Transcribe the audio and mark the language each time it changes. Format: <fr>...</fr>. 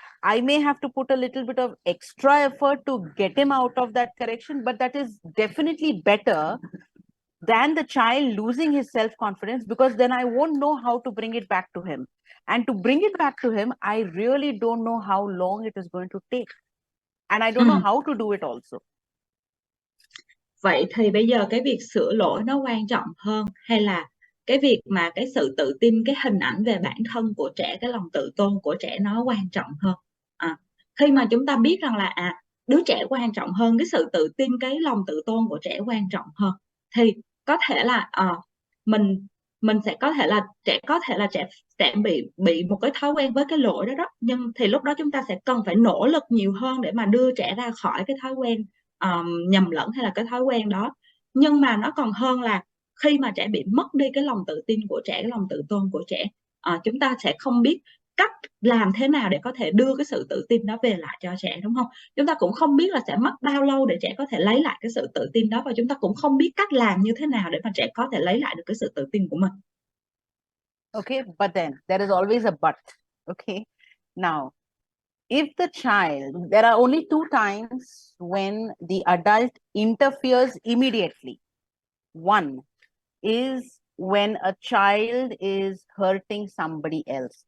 <en>I may have to put a little bit of extra effort to get him out of that correction, but that is definitely better than the child losing his self-confidence, because then I won't know how to bring it back to him. And to bring it back to him, I really don't know how long it is going to take. And I don't know how to do it also.</en> <vi>Vậy thì bây giờ cái việc sửa lỗi nó quan trọng hơn, hay là cái việc mà cái sự tự tin, cái hình ảnh về bản thân của trẻ, cái lòng tự tôn của trẻ nó quan trọng hơn? Khi mà chúng ta biết rằng là đứa trẻ quan trọng hơn, cái sự tự tin, cái lòng tự tôn của trẻ quan trọng hơn, thì có thể là mình sẽ có thể là trẻ sẽ bị một cái thói quen với cái lỗi đó, nhưng thì lúc đó chúng ta sẽ cần phải nỗ lực nhiều hơn để mà đưa trẻ ra khỏi cái thói quen nhầm lẫn hay là cái thói quen đó. Nhưng mà nó còn hơn là khi mà trẻ bị mất đi cái lòng tự tin của trẻ, cái lòng tự tôn của trẻ, chúng ta sẽ không biết cách làm thế nào để có thể đưa cái sự tự tin đó về lại cho trẻ, đúng không? Chúng ta cũng không biết là sẽ mất bao lâu để trẻ có thể lấy lại cái sự tự tin đó, và chúng ta cũng không biết cách làm như thế nào để mà trẻ có thể lấy lại được cái sự tự tin của mình.</vi> <en>Okay, but then there is always a but. Okay, now if the child, there are only two times when the adult interferes immediately. One is when a child is hurting somebody else.</en>